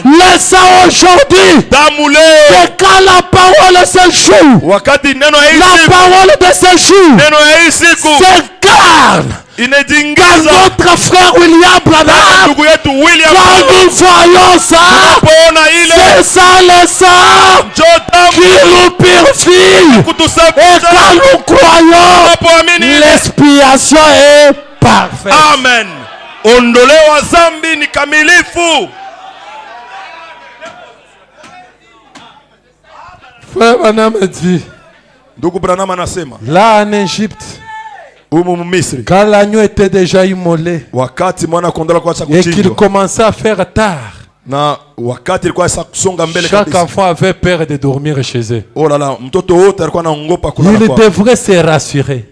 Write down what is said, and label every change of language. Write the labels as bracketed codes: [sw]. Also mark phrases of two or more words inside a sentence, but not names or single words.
[fr] Laissez aujourd'hui que quand la parole se joue, la parole de ce jour s'incarne dans notre frère William Branham. Quand nous voyons ça, c'est ça le sang qui nous purifie. Et quand nous croyons, l'expiation est parfaite. Amen. [sw] Ondolewa zambi ni kamilifu. [fr] Frère Branham dit, [sw] ndugu Branham anasema, [fr] là en Égypte, quand l'agneau était déjà immolé et qu'il commençait à faire tard, chaque enfant avait peur de dormir chez eux. Il devrait se rassurer.